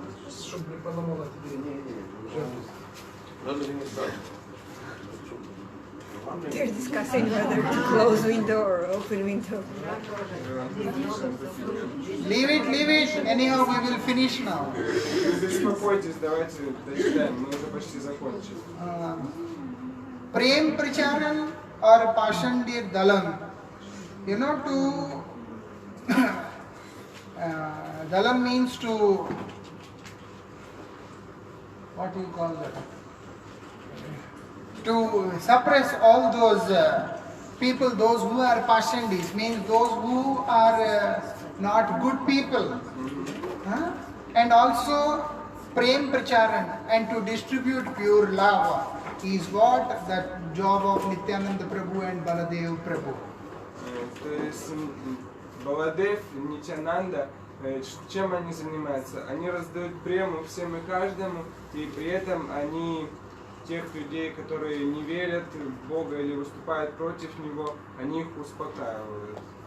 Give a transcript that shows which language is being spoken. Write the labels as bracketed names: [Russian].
[Russian] Чтобы не поломала тебе. Надо ли не сразу? [English] They're discussing whether to close window or open window. Leave it. Anyhow, we will finish now. [Russian] Не беспокойтесь, давайте дочитаем, мы уже почти закончили. [English] Prem Pracharan or Pashandir Dalan. You know, Dalan means to, what do you call that? To suppress all those people, those who are Pashandis, means those who are not good people. Huh? And also Prem Pracharan, and to distribute pure love is what the job of Nityananda Prabhu and Baldev Prabhu. [Russian] То есть Баладев, Нитянанда, чем они занимаются? Они раздают прему всем и каждому, и при этом они тех людей, которые не верят в Бога или выступают против Него, они их успокаивают.